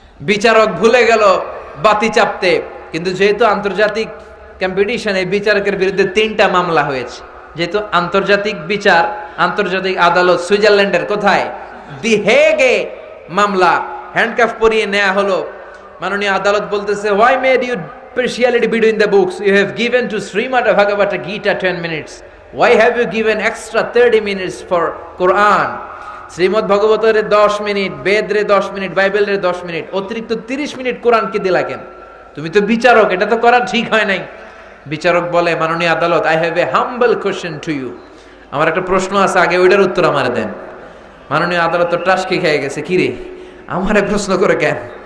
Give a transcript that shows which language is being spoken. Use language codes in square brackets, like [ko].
[bn] বিচারক ভুলে গেল বাতি চাপতে, কিন্তু যেহেতু আন্তর্জাতিক কম্পিটিশন, এই বিচারকের বিরুদ্ধে 3টা মামলা হয়েছে। যেহেতু আন্তর্জাতিক বিচার, আন্তর্জাতিক আদালত সুইজারল্যান্ডের কোথায়, দি হেগে মামলা, হ্যান্ডকাফ পরিয়ে নেওয়া হলো। মাননীয় আদালত বলতেছে, [en] Why made you speciality between the books. You have given to Srimad Bhagavata Gita 10 minutes. Why have you given extra 30 minutes for Quran? [bn] Shrimad ভগবতের 10 minute, বেদরে 10 minute, বাইবেলের 10 মিনিট, অতিরিক্ত 30 মিনিট কোরআনকে দিলা কেন? তুমি তো বিচারক, এটা তো করা ঠিক হয় নাই। বিচারক বলে, মাননীয় আদালত, [en] I have a humble question to you. [bn] আমার একটা প্রশ্ন আছে, আগে ওইটার উত্তর আমারে দেন। মাননীয় আদালত তো টাসকি খেয়ে গেছে, কি রে আমারে প্রশ্ন করে কেন?